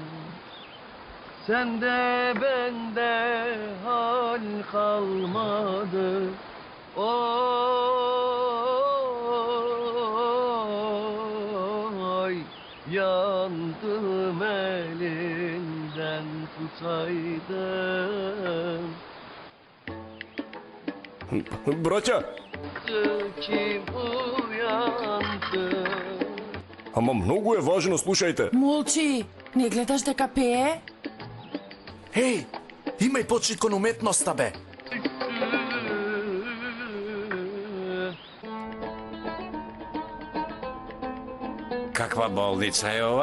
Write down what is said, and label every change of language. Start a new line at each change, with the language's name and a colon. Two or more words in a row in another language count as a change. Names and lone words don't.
Turkish: Sende bende hal kalmadı, oy yandım elinden tutaydım.
Macedonian: Браќа,
Turkish: Kim uyandı?
Macedonian: ама многу е важно, слушајте. Молчи, не гледаш дека пее? Еј, имај почит кон уметноста, бе. Каква болница е ова?